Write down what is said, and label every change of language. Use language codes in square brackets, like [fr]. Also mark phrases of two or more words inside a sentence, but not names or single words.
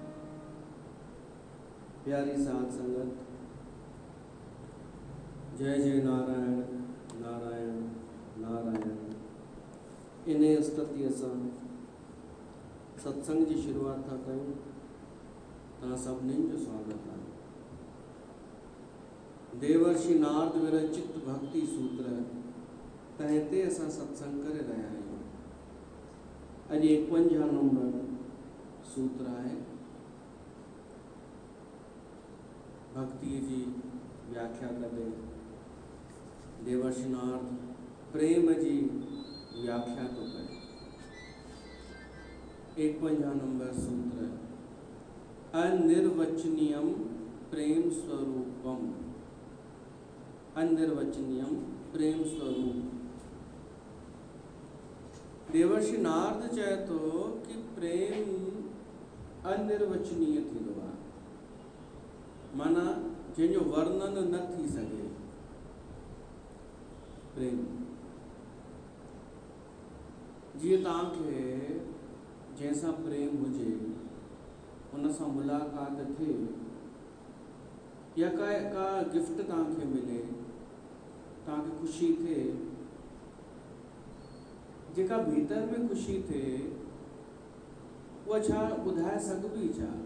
[sd] प्यारी साध संगत, जय जय नारायण नारायण नारायण। इन्हें स्तुति असां सत्संग की शुरुआत था कयूं। तव्हां सभिनीनि जो स्वागत आहे। देवर्षि नारद विरचित भक्ति सूत्र तंहिं असां सत्संग करे रहिया आहियूं। अॼु 51 नंबर सूत्र आहे। भक्ति की व्याख्या कंदे देवर्षि नारद प्रेम की व्याख्या तो करे। 51 नंबर सूत्र [sa] अनिर्वचनीयम प्रेम स्वरूपम। अनिर्वचनीयम प्रेम स्वरूप। [sd] देवर्षि नारद चए तो कि प्रेम अनिर्वचनीय थींदो आहे, माना जंहिंजो वर्णन न थी सके। प्रेम जीअं तव्हांखे जंहिंसां प्रेम हुजे, उन सां मुलाक़ात थिए या का गिफ्ट तव्हांखे मिले, तव्हांखे ख़ुशी थिए, जेका भीतर में ख़ुशी थे उहा छा ॿुधाए सघबी छा।